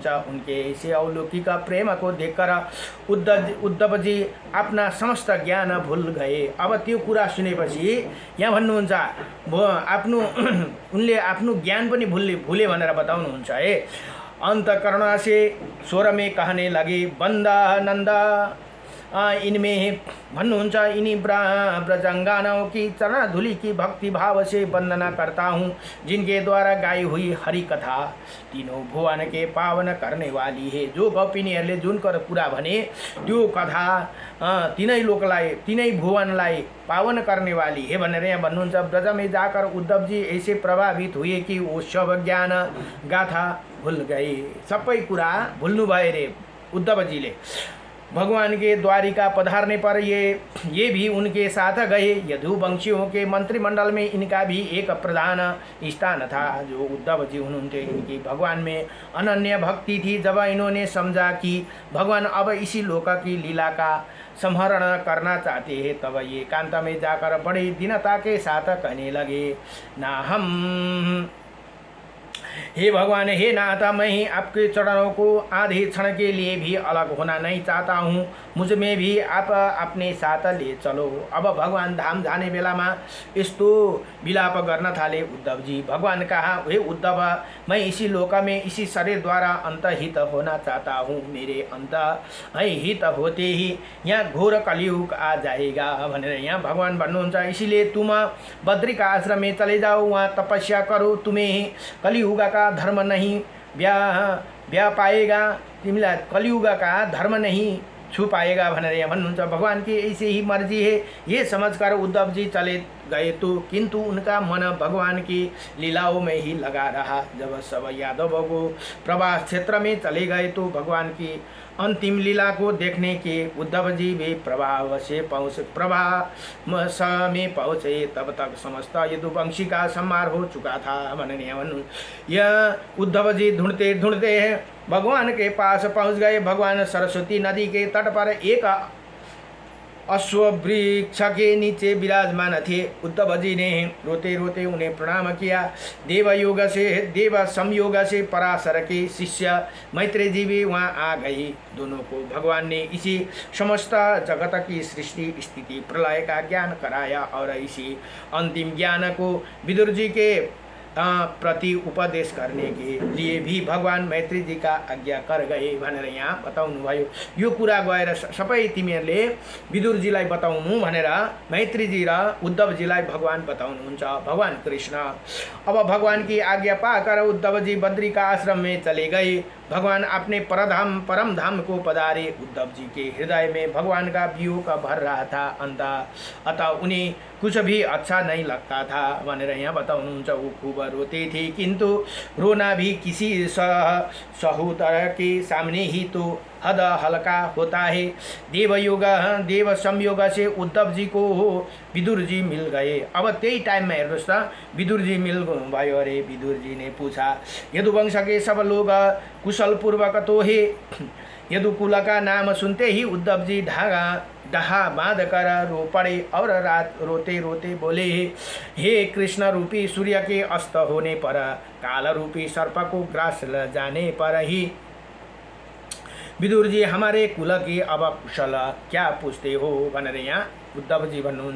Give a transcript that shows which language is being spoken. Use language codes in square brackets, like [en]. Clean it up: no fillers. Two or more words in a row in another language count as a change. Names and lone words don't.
[hi] उनके ऐसे अलौकिक प्रेम को देखकर उद्धव जी अपना समस्त ज्ञान भूल गए। [ne] अब त्यो कुरा सुनेपछि यहाँ भन्नुहुन्छ आफ्नो उनले आफ्नो ज्ञान पनि भूले भनेर बताउनुहुन्छ है। [hi] अंतकरण से स्वर में कहने लगे बंदा नंदा इनमें भन्नुहुन्छ, इन्हीं ब्रजंगानाओं की चरण धूलि की भक्ति भाव से वंदना करता हूँ, जिनके द्वारा गाई हुई हरि कथा तीनों भुवन के पावन करने वाली है। [ne] जो गोपिनीहरूले जुन कुरा भने त्यो कथा तीनै लोकलाई तीनै भुवनलाई [hi] पावन करने वाली है [ne] भनेर यहाँ भन्नुहुन्छ। [hi] ब्रज में जाकर उद्धव जी ऐसे प्रभावित हुए कि वो सब ज्ञान गाथा भूल गए, [ne] सबै कुरा भुल्नु भयो रे उद्धव जीले। [hi] भगवान के द्वारिका पधारने पर ये भी उनके साथ गए। यदुवंशियों के मंत्रिमंडल में इनका भी एक प्रधान स्थान था। जो उद्धव जी उन्होंने इनकी भगवान में अनन्य भक्ति थी। जब इन्होंने समझा कि भगवान अब इसी लोक की लीला का संहरण करना चाहते हैं, तब ये एकांत में जाकर बड़ी दीनता के साथ कहने लगे, ना हम हे भगवान, हे नाथ, मैं आपके चरणों को आधे क्षण के लिए भी अलग होना नहीं चाहता हूँ, मुझ में भी आप अपने साथ ले चलो। [ne] अब भगवान धाम जाने बेलामा यस्तो विलाप गर्न थाले उद्धव जी। [hi] भगवान कहा, हे उद्धव, मैं इसी लोक में इसी शरीर द्वारा अंतहित होना चाहता हूँ। मेरे अंत हित होते ही यहाँ घोर कलियुग आ जाएगा [ne] भनेर यहाँ भगवान भन्नुहुन्छ। [hi] इसीलिए तुम बद्रिका आश्रम में चले जाओ, वहाँ तपस्या करो, तुम्हें कलियुग का धर्म नहीं ब्या पाएगा, तिमीलाई कलियुग का धर्म नहीं छू पाएगा [ne] भनेर यहाँ भन्नुहुन्छ। [hi] भगवान की ऐसे ही मर्जी है, ये समझकर उद्धव जी चले गए तो किंतु उनका मन भगवान की लीलाओं में ही लगा रहा। जब सब यादव को प्रवास क्षेत्र में चले गए तो भगवान की अंतिम लीला को देखने के उद्धव जी भी प्रभा में पहुँचे। तब तक समस्त यदुवंशी का संहार हो चुका था [ne] भनेर यहाँ भन्नु। [hi] यह उद्धव जी ढूंढते ढूंढते भगवान के पास पहुँच गए। भगवान सरस्वती नदी के तट पर एक अश्ववृक्ष के नीचे विराजमान थे। उद्धव जी ने रोते रोते उन्हें प्रणाम किया। देव संयोग से पराशर के शिष्य मैत्रेय जी भी वहाँ आ गई। दोनों को भगवान ने इसी समस्त जगत की सृष्टि स्थिति प्रलय का ज्ञान कराया और इसी अंतिम ज्ञान को विदुर जी के प्रति उपदेश करने के लिए भी भगवान मैत्री जी का आज्ञा कर गए [ne] भनेर यहाँ बताउनु भयो। यो कुरा गएर सबै तिमीहरूले विदुरजीलाई बताउनु भनेर मैत्री जी र उद्धव जीलाई भगवान बताउनुहुन्छ। [hi] भगवान कृष्ण अब भगवान की आज्ञा पाकर उद्धव जी बद्रिका आश्रम में चले गए। भगवान अपने परम धाम को पधारे। उद्धव जी के हृदय में भगवान का वियोग भर रहा था। अतः उन्हें कुछ भी अच्छा नहीं लगता था [ne] भनेर यहाँ बताउनुहुन्छ। [hi] वो खूब रोते थे, किंतु रोना भी किसी सहोदर के सामने ही तो हद हल्का होता है। देव संयोग से उद्धव जी को विदुर जी मिल गए। [ne] अब त्यही टाइम में हेर्नुहोस् त विदुर जी मिल भयो अरे। [hi] विदुर जी ने पूछा, यदुवंश के सब लोग कुशल पूर्वक तो है। यदुकुल का नाम सुनते ही उद्धव जी डहा बांध कर रो पड़े और रात रोते रोते बोले, हे कृष्ण रूपी सूर्य के अस्त होने पर, काल रूपी सर्प को ग्रास जाने पर ही विदुर जी हमारे कुल की अब कुशल क्या पूछते हो [ne] भनेर यहाँ उद्धव जी भन्नुहुन्छ।